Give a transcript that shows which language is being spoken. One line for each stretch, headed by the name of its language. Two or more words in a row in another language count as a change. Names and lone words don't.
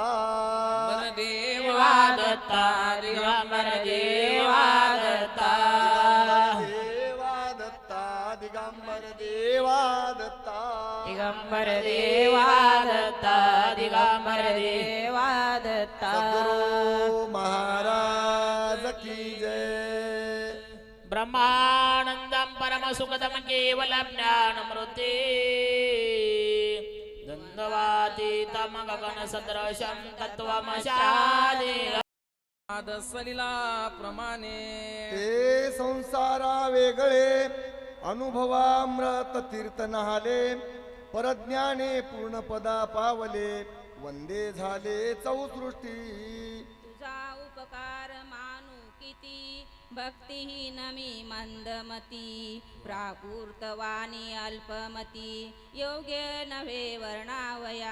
Marathi: देवा दत्ता दिगंबर देवा दत्ता देवा दत्ता दिगंबर देवा दत्ता दिगंबर देवा दत्ता दिगंबर देवा दत्ता
Hindi: सद्गुरु महाराज की जय
Sanskrit: ब्रह्मानंदं परमसुखदं केवलं ज्ञानमृते द्वन्द्वातीतं गगनसदृशं तत्त्वमशादे
Marathi: सलिला प्रमाणे ते संसारा वेगळे अनुभवामृत तीर्थ नहाले परज्ञाने पूर्ण पदा पावले वंदे झाले चौसृष्टी तुझा उपकार मानू किती भक्तिहीन मी मंदमती प्राकृतवाणी अल्पमती योग्य नव्हे वर्णावया